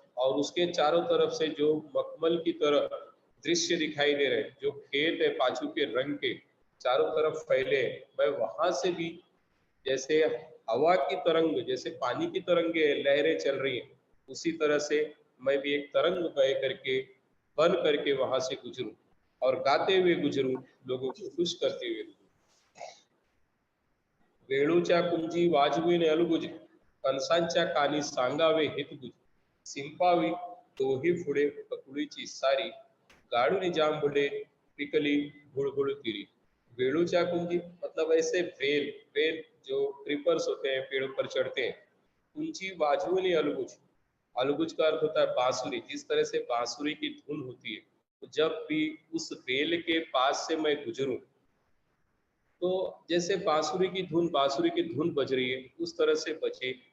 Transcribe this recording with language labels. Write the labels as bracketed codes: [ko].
[hi] और उसके चारों तरफ से जो मखमल की तरह दृश्य दिखाई दे रहे हैं, जो खेत है पाचू के रंग के चारों तरफ फैले, मैं वहां से भी जैसे हवा की तरंग, जैसे पानी की तरंगे लहरें चल रही हैं, उसी तरह से मैं भी एक तरंग बह करके बन करके वहां से गुजरूं और गाते हुए गुजरूं, लोगों को खुश करते हुए। [mr] वेळूच्या कुंजी वाजविणे अलगुज, कणसांच्या कानी सांगावे हितगुज, सिंपावी तोही पुढे पकुळीची सारी, गाडून जांभुळे पिकली भुळभुळ तिरी। वेळूच्या कुंजी [hi] मतलब ऐसे वेल, वेल जो क्रीपर्स होते हैं, पेड़ों पर चढ़ते हैं। [mr] कुंजी वाजविणे अलगुज, [hi] अलगुज का अर्थ होता है बांसुरी। जिस तरह से बांसुरी की धुन होती है, तो जब भी उस वेल के पास से मैं गुजरूं, तो जैसे बांसुरी की धुन बज रही है, उस तरह से बजे।